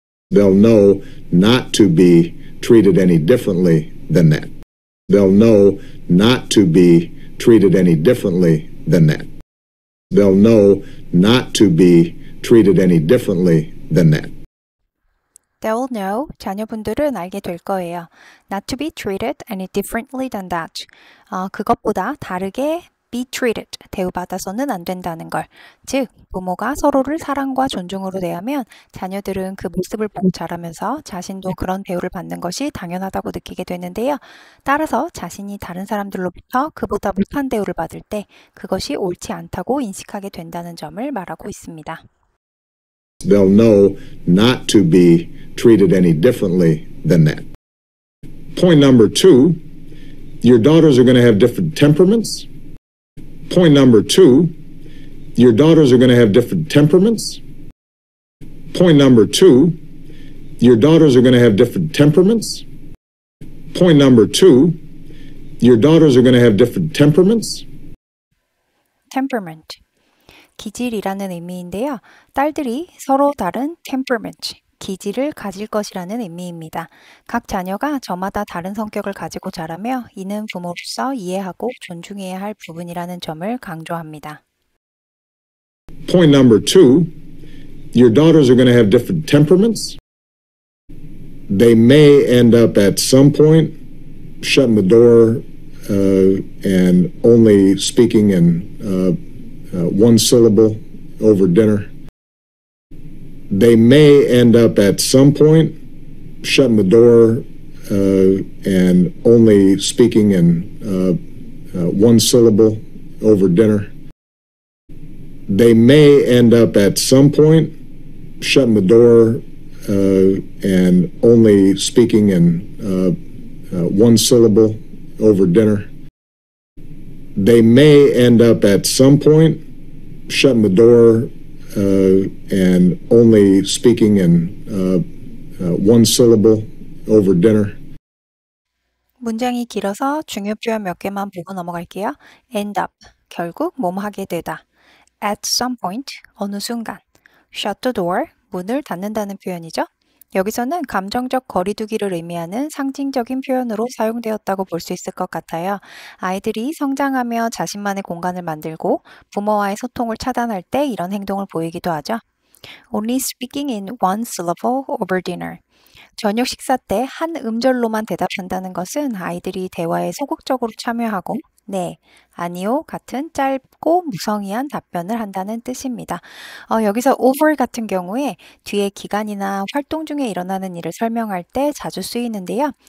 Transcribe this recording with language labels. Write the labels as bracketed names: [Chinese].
[English] They'll know not to be treated any differently than that. They'll know not to be treated any differently than that. They'll know not to be treated any differently than that. They'll know, [Korean] 자녀분들은 알게 될 거예요. [English] Not to be treated any differently than that. [Korean] 그것보다 다르게 [English] be treated, [Korean] 대우받아서는 안 된다는 걸. 즉, 부모가 서로를 사랑과 존중으로 대하면 자녀들은 그 모습을 보고 자라면서 자신도 그런 대우를 받는 것이 당연하다고 느끼게 되는데요. 따라서 자신이 다른 사람들로부터 그보다 못한 대우를 받을 때 그것이 옳지 않다고 인식하게 된다는 점을 말하고 있습니다. [English] They'll know not to be treated any differently than that. Point number two, your daughters are going to have different temperaments. Point number two, your daughters are going to have different temperaments. Point number two, your daughters are going to have different temperaments. Point number two, your daughters are going to have different temperaments. Temperament. [Korean] 기질이라는 의미인데요. 딸들이 서로 다른 temperament, 기질을 가질 것이라는 의미입니다. 각 자녀가 저마다 다른 성격을 가지고 자라며 이는 부모로서 이해하고 존중해야 할 부분이라는 점을 강조합니다. [English] Point number 2, your daughters are going to have different temperaments. They may end up at some point shutting the door and only speaking in one syllable over dinner. They may end up at some point shutting the door and only speaking in one syllable over dinner. They may end up at some point shutting the door and only speaking in one syllable over dinner. They may end up at some point shutting the door and only speaking in one syllable over dinner. [Korean] 문장이 길어서 중요 표현 몇 개만 보고 넘어갈게요. [English] end up, [Korean] 결국 뭐뭐하게 되다. [English] at some point, [Korean] 어느 순간. [English] shut the door, [Korean] 문을 닫는다는 표현이죠. 여기서는 감정적 거리두기를 의미하는 상징적인 표현으로 사용되었다고 볼 수 있을 것 같아요. 아이들이 성장하며 자신만의 공간을 만들고 부모와의 소통을 차단할 때 이런 행동을 보이기도 하죠. [English] Only speaking in one syllable over dinner. [Korean] 저녁 식사 때 한 음절로만 대답한다는 것은 아이들이 대화에 소극적으로 참여하고 네, 아니요 같은 짧고 무성의한 답변을 한다는 뜻입니다. 여기서 over 같은 경우에 뒤에 기간이나 활동 중에 일어나는 일을 설명할 때 자주 쓰이는데요.